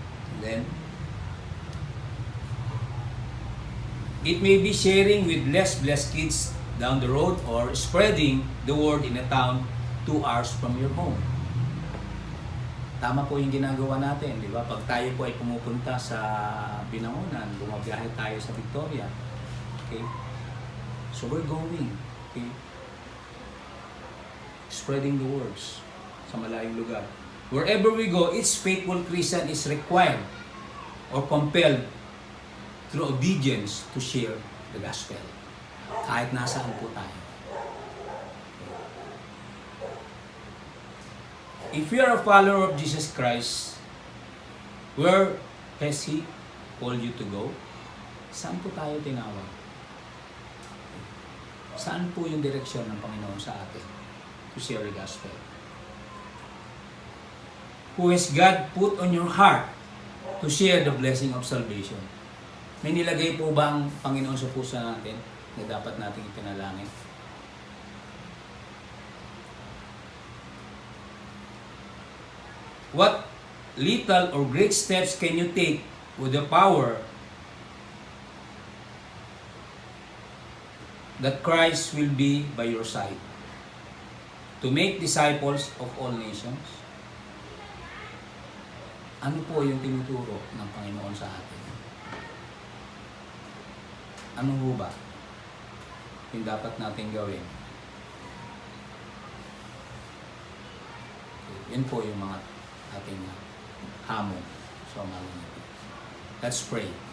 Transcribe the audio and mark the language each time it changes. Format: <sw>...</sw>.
<en>And then, it may be sharing with less blessed kids down the road or spreading the word in a town 2 hours from your home.</en> <tl>Tama po yung ginagawa natin, di ba? Pag tayo po ay pumupunta sa Binangonan, bumabiyahe tayo sa Victoria.</tl> <en>Okay? So we're going. Okay? Spreading the words sa malayong lugar. Wherever we go, each faithful Christian is required or compelled through obedience to share the gospel.</en> <tl>Kahit nasaan po tayo.</tl> <en>If we are a follower of Jesus Christ, where has He called you to go?</en> <tl>Saan po tayo tinawag? Saan po yung direksyon ng Panginoon sa atin to share the gospel?</tl> <en>Who has God put on your heart to share the blessing of salvation?</en> <tl>May nilagay po ba ang Panginoon sa puso natin na dapat nating ipanalangin?</tl> <en>What little or great steps can you take with the power that Christ will be by your side to make disciples of all nations?</en> <tl>Ano po yung tinuturo ng Panginoon sa atin? Ano ho ba yung dapat natin gawin? Okay, yun po yung mga ating hamon sa umaga nito. Let's pray.</tl>